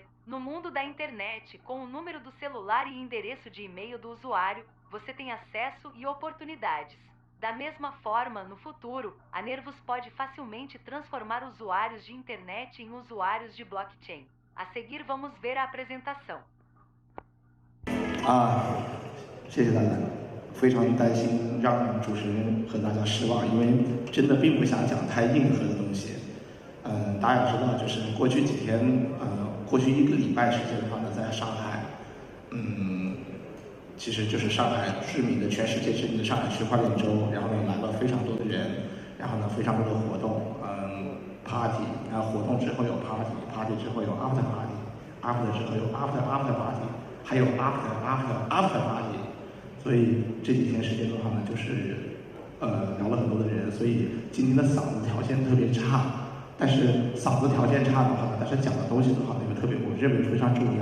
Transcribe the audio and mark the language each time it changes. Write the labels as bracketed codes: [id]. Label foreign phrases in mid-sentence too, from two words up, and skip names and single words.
[pt] No mundo da internet, com o número do celular e endereço de e-mail do usuário, você tem acesso e oportunidades. Da mesma forma, no futuro, a Nervos pode facilmente transformar usuários de internet em usuários de blockchain. A seguir, vamos ver a apresentação. [zh] 谢谢大家。非常担心让主持人和大家失望，因为真的并不想讲太硬核的东西。大家也知道，就是过去几天，过去1个礼拜时间的话呢，在上海，其实就是上海知名的、全世界知名的上海区块链周，然后呢来了非常多的人，然后呢非常多的活动，party， 然后活动之后有 party，party 之后有 [en] after party， [zh] after 之后有 [en] after party， [zh] 还有 [en] after party， [zh] 所以这几天时间的话呢，就是聊了很多的人，所以今天的嗓子条件特别差，但是嗓子条件差的话呢，但是讲的东西的话呢，又特别我认为非常重要。